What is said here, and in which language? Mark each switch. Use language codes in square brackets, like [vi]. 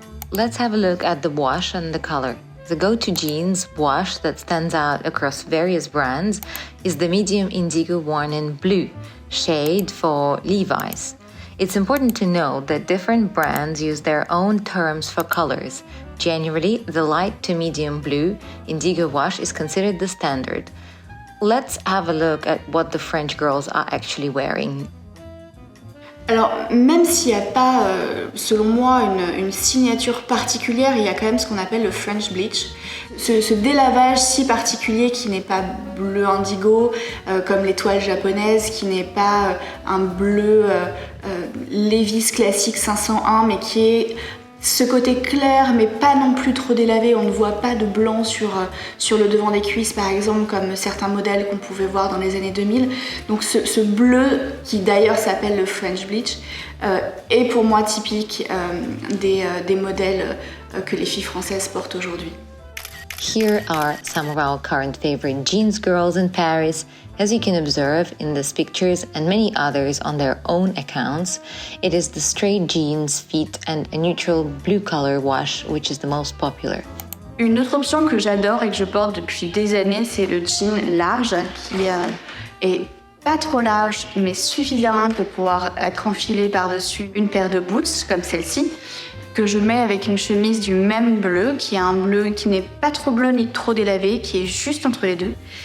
[en] Let's have a look at the wash and the color. The go-to jeans wash that stands out across various brands is the medium indigo worn in blue, shade for Levi's. It's important to know that different brands use their own terms for colors. Generally, the light to medium blue indigo wash is considered the standard. Let's have a look at what the French girls are actually wearing. [fr] Alors, même s'il n'y a pas, selon moi, une signature particulière, il y a quand même ce qu'on appelle le French bleach. Ce délavage si particulier qui n'est pas bleu indigo, comme les toiles japonaises, qui n'est pas un bleu Levi's classique 501, mais qui est Ce côté clair, mais pas non plus trop délavé. On ne voit pas de blanc sur le devant des cuisses, par exemple, comme certains modèles qu'on pouvait voir dans les années 2000. Donc ce bleu, qui d'ailleurs s'appelle le French Bleach, est pour moi typique des modèles que les filles françaises portent aujourd'hui. [en] Here are some of our current favorite jeans girls in Paris. As you can observe in these pictures and many others on their own accounts, it is the straight jeans, fit and a neutral blue color wash which is the most popular. [fr] Une autre option que j'adore et que je porte depuis des années, c'est le jean large qui est pas trop large mais suffisamment pour pouvoir être enfilé par-dessus une paire de boots comme celle-ci, que je mets avec une chemise du même bleu, qui est un bleu qui n'est pas trop bleu ni trop délavé, qui est juste entre les deux.